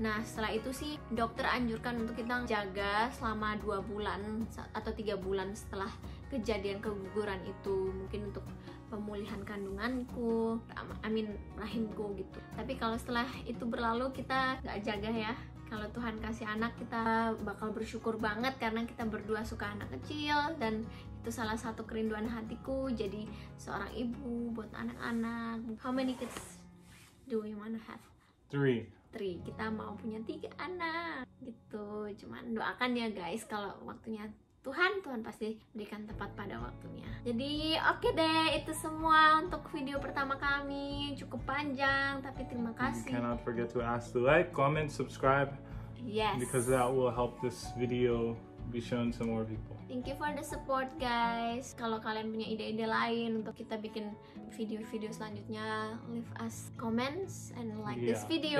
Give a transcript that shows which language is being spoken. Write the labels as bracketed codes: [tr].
[id] Nah setelah itu sih dokter anjurkan untuk kita jaga selama 2 bulan atau 3 bulan setelah kejadian keguguran itu, mungkin untuk pemulihan kandunganku, rahimku gitu. Tapi kalau setelah itu berlalu kita nggak jaga ya, kalau Tuhan kasih anak kita bakal bersyukur banget karena kita berdua suka anak kecil, dan itu salah satu kerinduan hatiku jadi seorang ibu buat anak-anak. [en] How many kids do we wanna have? 3. [id] Kita mau punya 3 anak gitu. Cuman doakan ya guys, kalau waktunya Tuhan pasti berikan tepat pada waktunya. Jadi oke deh, itu semua untuk video pertama kami. Cukup panjang tapi terima [en] You [id] kasih. [en] cannot forget to ask to like, comment, subscribe, Yes. because that will help this video be shown to more people. Thank you for the support guys. [id] Kalau kalian punya ide-ide lain untuk kita bikin video-video selanjutnya, [en] leave us comments and like this video.